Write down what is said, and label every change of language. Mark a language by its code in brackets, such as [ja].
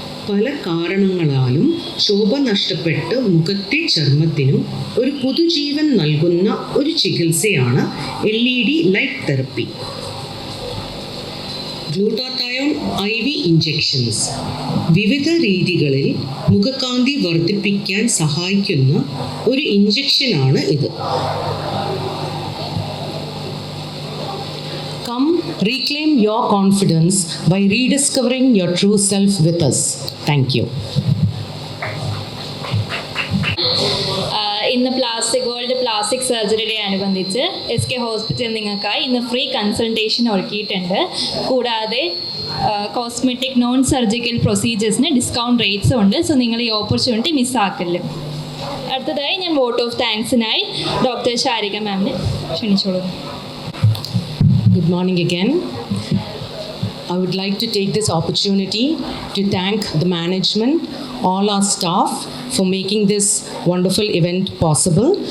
[ml] പല കാരണങ്ങളാലും ശോഭ നഷ്ടപ്പെട്ട് മുഖത്തെ ചർമ്മത്തിനും ഒരു പുതുജീവൻ നൽകുന്ന ഒരു ചികിത്സയാണ് LED light therapy. Glutathione IV injections. വിവിധ രീതികളിൽ മുഖകാന്തി വർദ്ധിപ്പിക്കാൻ സഹായിക്കുന്ന ഒരു ഇഞ്ചക്ഷനാണ് ഇത്. [en] Come reclaim your confidence by rediscovering your true self with us. Thank you. [ml] ഇന്ന് വേൾഡ് പ്ലാസ്റ്റിക് സർജറി ഡേ അനുബന്ധിച്ച് SK ഹോസ്പിറ്റൽ നിങ്ങൾക്കായി ഇന്ന് ഫ്രീ കൺസൾട്ടേഷൻ ഒരുക്കിയിട്ടുണ്ട്. കൂടാതെ കോസ്മെറ്റിക് നോൺ സർജിക്കൽ പ്രൊസീജിയേഴ്സിന് ഡിസ്കൗണ്ട് റേറ്റ്സും ഉണ്ട്. സോ നിങ്ങൾ ഈ ഓപ്പർച്യൂണിറ്റി മിസ്സാക്കില്ല. അടുത്തതായി ഞാൻ vote of താങ്ക്സിനായി doctor Sarika മാമിനെ ക്ഷണിച്ചോളൂ. [en] Good morning again. I would like to take this opportunity to thank the management, all our staff for making this wonderful event possible.